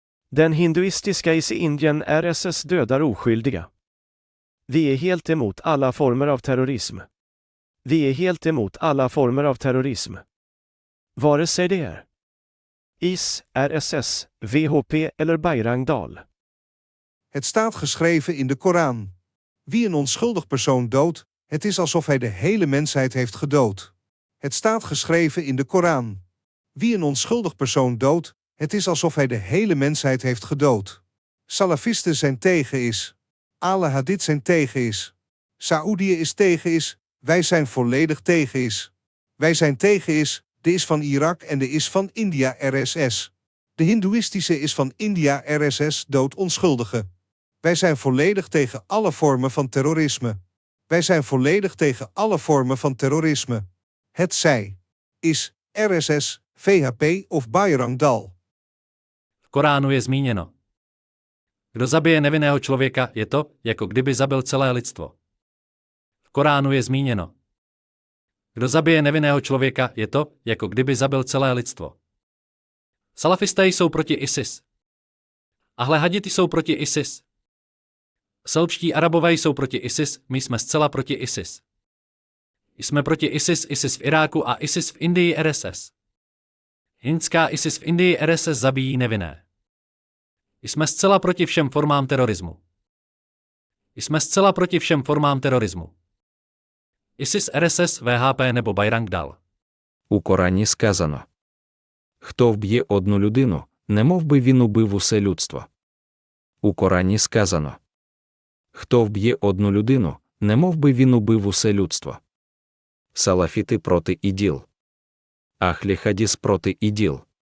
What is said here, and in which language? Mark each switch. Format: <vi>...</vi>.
<sv>Den hinduistiska IS i Indien RSS dödar oskyldiga. Vi är helt emot alla former av terrorism. Vi är helt emot alla former av terrorism. Vare sig det är IS, RSS, VHP eller Bajrang-Dal.</sv> <nl>Het staat geschreven in de Koran. Wie een onschuldig persoon doodt, het is alsof hij de hele mensheid heeft gedood. Het staat geschreven in de Koran. Wie een onschuldig persoon doodt, het is alsof hij de hele mensheid heeft gedood. Salafisten zijn tegen IS. Al-Hadith zijn tegen IS. Saoedië is tegen IS. Wij zijn volledig tegen IS. Wij zijn tegen IS, de is van Irak en de is van India RSS. De hindoeïstische is van India RSS doodt onschuldigen. Wij zijn volledig tegen alle vormen van terrorisme. Wij zijn volledig tegen alle vormen van terrorisme. Het zij IS, RSS, VHP of Bajrang-Dal.</nl> <cs>V Koránu je zmíněno. Kdo zabije nevinného člověka, je to, jako kdyby zabil celé lidstvo. V Koránu je zmíněno. Kdo zabije nevinného člověka, je to, jako kdyby zabil celé lidstvo. Salafisté jsou proti ISIS. Ahle haditi jsou proti ISIS. Selbští Arabové jsou proti ISIS, my jsme zcela proti ISIS. Jsme proti ISIS, ISIS v Iráku a ISIS v Indii RSS. Hindská ISIS v Indii RSS zabíjí nevinné. Jsme zcela proti všem formám terorismu. Jsme zcela proti všem formám terorismu. ISIS, RSS, VHP nebo Bajrang-Dal.</cs> <uk>У Корані сказано: хто вб'є одну людину, немов би він убив усе людство. У Корані сказано: хто вб'є одну людину, немов би він убив усе людство. Салафіти проти іділ. Ахлі Хадіс проти іділ.</uk>